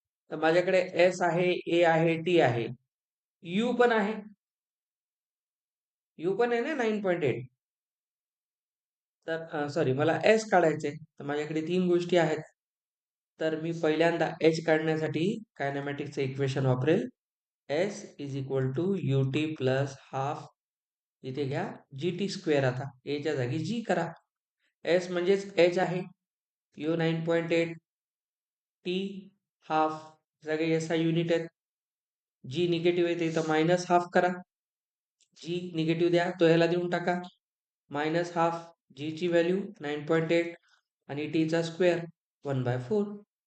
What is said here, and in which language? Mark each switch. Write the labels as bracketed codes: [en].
[mr] तर माझ्याकडे एस आहे, ए आहे, टी आहे, यू पण आहे. यू पण आहे ना 9.8. तर सॉरी, मला एस काढायचे, तर माझ्याकडे तीन गोष्टी आहेत. तर मी पहिल्यांदा एच काढण्यासाठी कायनेमॅटिक्सचं इक्वेशन वापरेल. [en] S is equal to U T plus half, [mr] इथे घ्या [en] G T square. [mr] आता एच्या जागी जी करा. एस म्हणजेच एच आहे, यू 9.8, टी हाफ, सगळे एस आय युनिट आहेत. जी निगेटिव्ह येते तर मायनस हाफ करा. जी निगेटिव्ह द्या तो ह्याला देऊन टाका. मायनस हाफ, जी ची व्हॅल्यू 9.8 आणि टी चा स्क्वेअर 1/4.